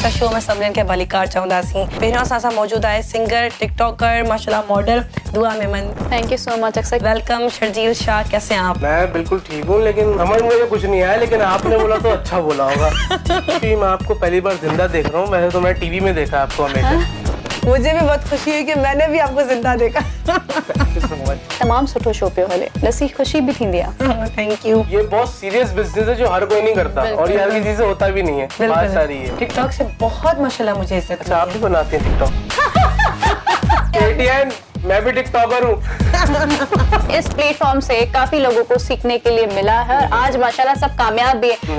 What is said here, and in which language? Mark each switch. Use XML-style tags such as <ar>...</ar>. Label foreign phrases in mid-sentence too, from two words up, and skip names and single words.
<sd>अक्सर शो में सभिनीनि खे भलीकार चवंदासीं। पहिरियों असां सां मौजूदु आहे सिंगर, टिकटॉकर, माशाल्लाह मॉडल दुआ मेमन।</sd> <en>Thank you so much Aksar.</en> <ur>ویلکم شرجیل شاہ، کیسے ہیں آپ? میں بالکل ٹھیک ہوں، لیکن سمجھ مجھے کچھ نہیں آیا، لیکن آپ نے بولا تو اچھا بولا ہوگا. کہ میں آپ کو پہلی بار زندہ دیکھ رہا ہوں، ویسے تو میں ٹی وی میں دیکھا آپ کو ہمیشہ. مجھے بھی بہت خوشی ہوئی کہ میں نے بھی آپ کو زندہ دیکھا.</ur> <sd>तमाम सुठो शो पे हले, लसी खुशी भी थींदी आहे।</sd> <en>Thank you.</en> <ur>یہ بہت</ur> <en>serious business</en> <ur>ہے جو ہر کوئی نہیں کرتا، اور یہ ہر کسی سے ہوتا بھی نہیں ہے. بات ساری ہے. ٹک ٹاک سے بہت ماشاءاللہ مجھے عزت. اچھا، آپ بھی بناتے ہیں ٹک ٹاک؟ کے ٹی این، میں بھی ٹک ٹاکر ہوں. اس پلیٹ فارم سے کافی لوگوں کو سیکھنے کے لیے ملا ہے اور آج ماشاءاللہ سب کامیاب بھی ہے.</ur>